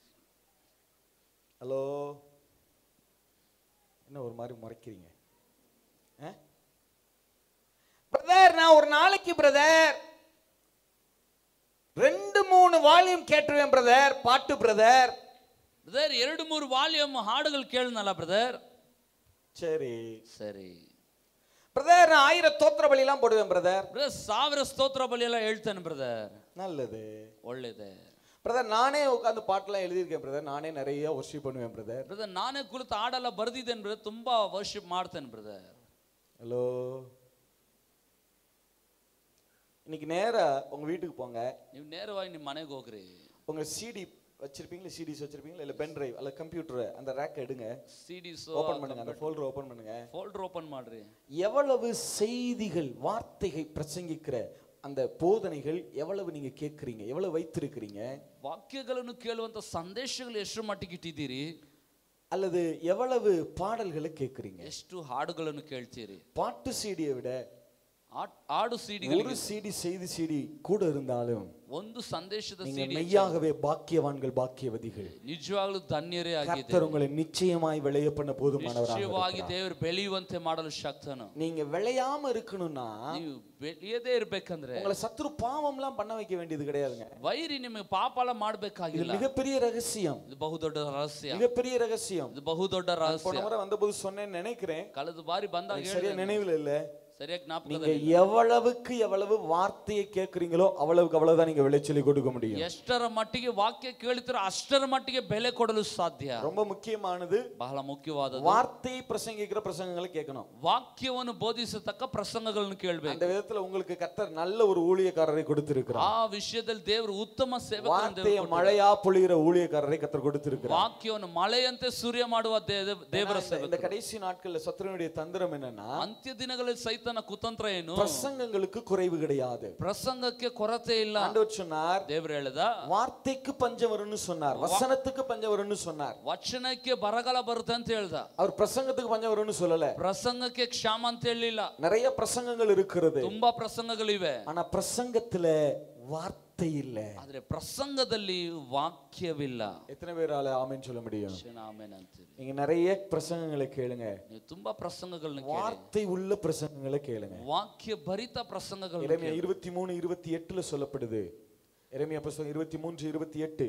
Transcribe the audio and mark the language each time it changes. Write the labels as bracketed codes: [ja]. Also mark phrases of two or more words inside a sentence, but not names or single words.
[ta] ஹலோ, என்ன ஒரு மாதிரி முறைக்கிறீங்க? பிரதர், நான் ஒரு நாளைக்கு பிரதர் 2-3 வால்யூம் கேட்டுருவேன் பிரதர், பாட்டு பிரதர். [kn] பிரதர் 2-3 வால்யூம் ಹಾಡುಗಳು ಕೇಳನಲ್ಲ பிரதர். [ta] சரி பிரதர், நான் 1000 ஸ்தோத்திர பலி எல்லாம் போடுவேன் பிரதர். பிரதர் 1000 ஸ்தோத்திர பலி எல்லாம் ಹೇಳ್ತೇನೆ பிரதர். நல்லது, [kn] ಒಳ್ಳೆಯದು [ta] பிரதர். நானே உட்கார்ந்து பாட்டெல்லாம் எழுதியிருக்கேன் பிரதர். நானே நிறைய வர்ஷிப் பண்ணுவேன் பிரதர். பிரதர், [kn] ನಾನೇ ಕುಳಿತು ಹಾಡೆಲ್ಲ ಬರೆದಿದ್ದೇನೆ பிரதர். ತುಂಬಾ ವರ್ಷಿಪ್ ಮಾಡ್ತೇನೆ பிரதர். [ta] ஹலோ, இன்னைக்கு நேரா உங்க வீட்டுக்கு போங்க. [kn] ನೀವು ನೇರವಾಗಿ ನಿಮ್ಮ ಮನೆಗೆ ಹೋಗ್ರಿ. [ta] உங்க சிடி வச்சிருப்பீங்களா, சிடிஸ் வச்சிருப்பீங்களா, இல்ல [en] pen drive [ta] அல்ல கம்ப்யூட்டர், அந்த ரேக் எடுங்க, சிடிஸ் ஓபன் பண்ணுங்க, அந்த [en] folder open [ta] பண்ணுங்க. [en] folder open ಮಾಡ್ರಿ. [ta] எவ்வளவு செய்திகள், வார்த்தைகள் பிரசங்கிக்கிற அந்த போதனைகள் எவ்வளவு நீங்க கேக்குறீங்க, எவ்வளவு வைத்திருக்கிறீங்க? [kn] ವಾಕ್ಯಗಳನ್ನು ಕೇಳುವಂತ ಸಂದೇಶಗಳು ಎಷ್ಟು ಮಟ್ಟಿಗೆ ಇಟ್ಟಿದ್ದೀರಿ? [ta] அல்லது எவ்வளவு பாடல்களை கேக்குறீங்க? [kn] ಎಷ್ಟು ಹಾಡುಗಳನ್ನು ಕೇಳ್ತೀರಿ? [ta] பாட்டு சிடியை விட [kn] ಆಡು ಸಿಡಿಗಳು [ta] ஒரு சிடி செய்தி சிடி கூட இருந்தாலும் [kn] ಒಂದು ಸಂದೇಶದ [ta] நீங்க [kn] ಸಿಡಿ [ta] மெய்யாகவே பாக்கியவான்கள் பாக்கியவதிகள். [kn] ನಿಜವಾಗ್ಲೂ ಧನ್ಯರೇ ಆಗಿದ್ದೀರಿ. [ta] கர்த்தர் உங்களை நிச்சயமாய் விளைய பண்ண போதுமானவராக [kn] ನಿಶ್ಚಯವಾಗಿ ದೇವರು ಬೆಳೆಯುವಂತೆ ಮಾಡಲು ಶಕ್ತನು. [ta] நீங்க விளையாம இருக்கணும்னா [kn] ನೀವು ಬೆಳೆಯದೇ ಇರಬೇಕಂದ್ರೆ [ta] உங்களை சத்துரு பாவம்லாம் பண்ண வைக்க வேண்டியது கிடையாதுங்க. [kn] ವೈರಿ ನಿಮಗೆ ಪಾಪ ಎಲ್ಲ ಮಾಡಬೇಕಾಗಿಲ್ಲ. [ta] இது மிகப்பெரிய ரகசியம். [kn] ಇದು ಬಹುದೊಡ್ಡ ರಹಸ್ಯ. [ta] மிகப்பெரிய ரகசியம். [kn] ಇದು ಬಹುದೊಡ್ಡ ರಹಸ್ಯ. [ta] போன முறை வந்தபோது சொன்னேன்னு நினைக்கிறேன். [kn] ಕಳೆದ ಬಾರಿ ಬಂದಾಗ [ta] சரியா நினைவில் இல்ல. சரியா ஞாபகம் நீங்க எவ்வளவுக்கு எவ்வளவு வார்த்தையை கேக்குறீங்களோ அவ்வளவுக்கு அவ்வளவுதான் நீங்க விளைச்சலை கொடுக்க முடியும். [kn] ಎಷ್ಟರ ಮಟ್ಟಿಗೆ ವಾಕ್ಯ ಕೇಳ್ತೀರೋ ಅಷ್ಟರ ಮಟ್ಟಿಗೆ ಬೆಲೆ ಕೊಡಲು ಸಾಧ್ಯ. [ta] ரொம்ப முக்கியமானது [kn] ಬಹಳ ಮುಖ್ಯವಾದದ್ದು [ta] வார்த்தையை பிரசங்கிக்கிற பிரசங்கங்களை கேட்கணும். [kn] ವಾಕ್ಯವನ್ನು ಬೋಧಿಸತಕ್ಕ ಪ್ರಸಂಗಗಳನ್ನು ಕೇಳಬೇಕು. [ta] அந்த விதத்துல உங்களுக்கு கர்த்தர் நல்ல ஒரு ஊழியக்காரரை கொடுத்திருக்கிறார். [kn] ಆ ವಿಷಯದಲ್ಲಿ ದೇವರು ಉತ್ತಮ ಸೇವಕರನ್ನು [ta] வார்த்தையை மழையா பொழிகிற ஊழியக்காரரை கர்த்தர் கொடுத்திருக்கிறார். [kn] ವಾಕ್ಯವನ್ನು ಮಳೆಯಂತೆ ಸೂರ್ಯ ಮಾಡುವ ದೇವರ ಸೇವಕ. [ta] இந்த கடைசி நாட்கள்ல சத்துருவினுடைய தந்திரம் என்னன்னா [kn] ಅಂತ್ಯ ದಿನಗಳಲ್ಲಿ ಸೈತನ ಕುತಂತ್ರ ಏನು? [ta] பிரசங்கங்களுக்கு குறைவு கிடையாது. [kn] ಪ್ರಸಂಗಕ್ಕೆ ಕೊರತೆ ಇಲ್ಲ. [ta] ஆண்டவர் சொன்னார், [kn] ದೇವರು ಹೇಳಿದ [ta] வார்த்தைக்கு பஞ்சம் வரும்னு சொன்னார், வசனத்துக்கு பஞ்சம் வரும்னு சொன்னார். [kn] ವಚನಕ್ಕೆ ಬರಗಾಲ ಬರುತ್ತೆ ಅಂತ ಹೇಳ್ದ. [ta] அவர் பிரசங்கத்துக்கு பஞ்சம் வரும்னு சொல்லல. [kn] ಪ್ರಸಂಗಕ್ಕೆ ಕ್ಷಾಮ ಅಂತ ಹೇಳಿಲ್ಲ. [ta] நிறைய பிரசங்கங்கள் இருக்கிறது. [kn] ತುಂಬಾ ಪ್ರಸಂಗಗಳಿವೆ. [ta] ஆனா பிரசங்கத்துல வார்த்தை இல்ல. [kn] ಆದ್ರೆ ಪ್ರಸಂಗದಲ್ಲಿ ವಾಕ್ಯವಿಲ್ಲ. [ta] எத்தனை பேரால ஆமென் சொல்ல முடியும்? [kn] ಆಮೆನ್ ಅಂತೀರಿ. [ta] நீங்க நிறைய பிரசங்கங்களை கேளுங்க. [kn] ನೀವು ತುಂಬಾ ಪ್ರಸಂಗಗಳನ್ನು ಕೇಳಿ. [ta] வார்த்தை உள்ள பிரசங்கங்களை கேளுங்க. [kn] ವಾಕ್ಯ ಭರಿತ ಪ್ರಸಂಗಗಳು. [ta] எரேமியா 23:28 சொல்லப்படுது. எரேமியா புத்தகம் 23:28